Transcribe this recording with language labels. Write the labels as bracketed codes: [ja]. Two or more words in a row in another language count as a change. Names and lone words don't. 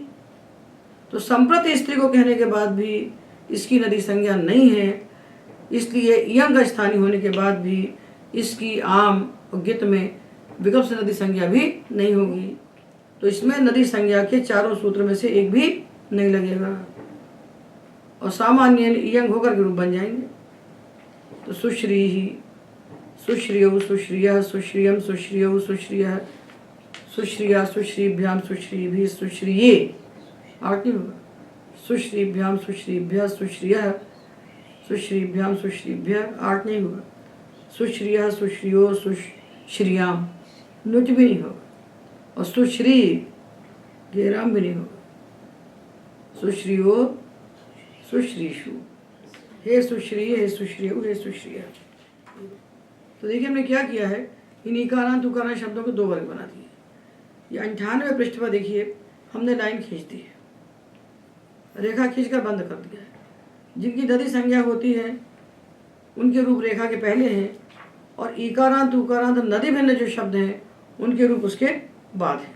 [hi] तो संप्रत स्त्री को कहने के बाद भी इसकी नदी संज्ञा नहीं है, इसलिए यंग स्थानीय होने के बाद भी इसकी आम और गित में विकल्प से नदी संज्ञा भी नहीं होगी। तो इसमें नदी संज्ञा के चारों सूत्र में से एक भी नहीं लगेगा और सामान्य यंग होकर के रूप बन जाएंगे। तो सुश्री ही, [sa] सुश्रियौ सुश्रियः सुश्रियम सुश्रियौ सुश्रियः सुश्रिया सुश्रीभ्याम सुश्रीभिः सुश्रिये, [hi] आठ नहीं होगा। [sa] सुश्रीभ्याम सुश्रीभ्यः सुश्रियः सुश्रीभ्याम सुश्रीभ्यः, [hi] आठ नहीं होगा। [sa] सुश्रियः सुश्रियो सुश्रियाम, [hi] नुज भी नहीं होगा। और सुश्री गेराम भी नहीं होगा। [sa] सुश्रियो सुश्रीषु, हे सुश्री हे सुश्रियो हे सुश्रिया। [hi] तो देखिए हमने क्या किया है, इन इकारांत उकारांत शब्दों को दो वर्ग बना दिए। ये 98वें पृष्ठ पर देखिए हमने लाइन खींच दी है, रेखा खींचकर बंद कर दिया है। जिनकी नदी संज्ञा होती है उनके रूप रेखा के पहले हैं और इकारांत उकारांत नदी भिन्न जो शब्द हैं उनके रूप उसके बाद हैं।